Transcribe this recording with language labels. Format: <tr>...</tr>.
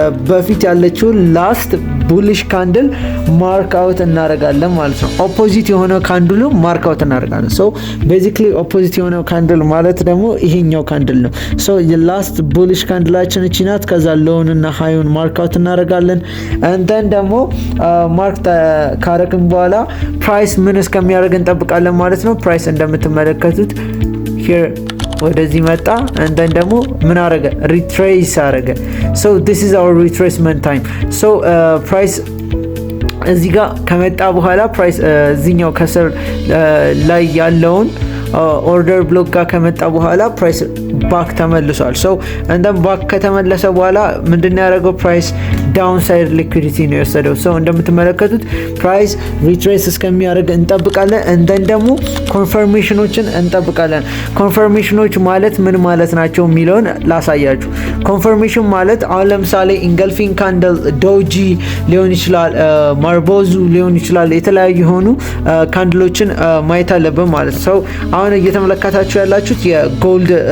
<am>በፊት ያለችው ላስት ቡሊሽ ካንድል ማርክ አውት እናደርጋለን ማለት ነው። ኦፖዚት የሆነው ካንድሉ ማርክ አውት እናደርጋለን። ሶ ቤዚክሊ ኦፖዚት የሆነው ካንድል ማለት ደግሞ ይሄኛው ካንድል ነው። ሶ የላስት ቡሊሽ ካንድላችን እቺ ናት። ከዛ ሎውን እና ሃይውን ማርክ አውት እናደርጋለን። እንደን ደግሞ ማርክ ካረግን በኋላ ፕራይስ ምን እስከሚያደርግ እንጠብቃለን ማለት ነው። ፕራይስ እንደምትመለከቱት here ወደዚህ መጣ እንደን ደግሞ ምን አረገ? ሪትሬስ አረገ።</am> <en>so this is our retracement time.</en> <am>so price እዚህ ጋር ከመጣ በኋላ ፕራይስ እዚህኛው ከስር ላይ ያለውን ኦርደር ብሎክ ጋር ከመጣ በኋላ ፕራይስ ባክ ተመልሷል። so እንደም ባክ ከተመለሰ በኋላ ምንድነው ያደረገው? ፕራይስ ዳውን ሳይድ ሊኩዊዲቲ ነው የወሰደው። so እንደምትመለከቱት ፕራይስ ሪትሬስ እስከሚያደርግ እንጠብቃለን። እንደን ደግሞ ኮንፈርሜሽኖችን እንጠብቃለን። ኮንፈርሜሽኖች ማለት ምን ማለት ናቸው የሚለውን ላሳያችሁ። ኮንፈርሜሽን ማለት አሁን ለምሳሌ ኢንገልፊንግ ካንድል፣ ዶጂ ሊሆን ይችላል፣ ማርቦዙ ሊሆን ይችላል። የተለያዩ የሆኑ ካንድሎችን ማየት አለብን ማለት ነው። አሁን እየተመለከታችሁ ያላችሁት የጎልድ</am>